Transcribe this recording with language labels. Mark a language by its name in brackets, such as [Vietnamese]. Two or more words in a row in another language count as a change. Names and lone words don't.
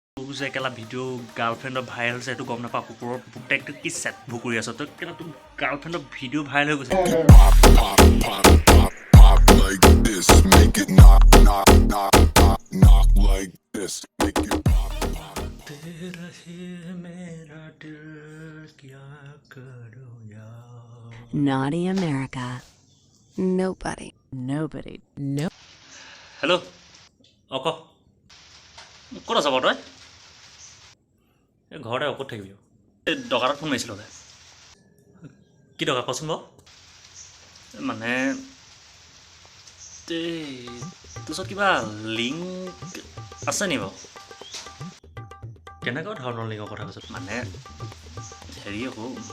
[Assamese] যে কেলা ভিডিঅ' গাৰ্লফ্ৰেণ্ডৰ ভাইৰেল হৈছে সেইটো গম নাপাওঁ কুকুৰৰ পুতেকটো কি চেট ভুকুৰি আছ তই কেলা তোৰ গাৰ্লফ্ৰেণ্ডৰ ভিডিঅ' ভাইৰেল হৈ গৈছে [English] Like this, make it knock like this, make it pop. [Hindi] तेरा ही मेरा दिल क्या करूं यार [English] Naughty America. Nobody. No. [Assamese] হেল্ল' অক ক'ত আছ বাৰু তই এই ঘৰতে অকত থাকিবি এই দোকানত ফোন মাৰিছিলোঁ দে কি দৰকাৰ কচোন বাৰু মানে তোৰ ওচৰত কিবা লিংক আছে নি বাৰু কেনেকুৱা ধৰণৰ লিংকৰ কথা কৈছ মানে হেৰি আকৌ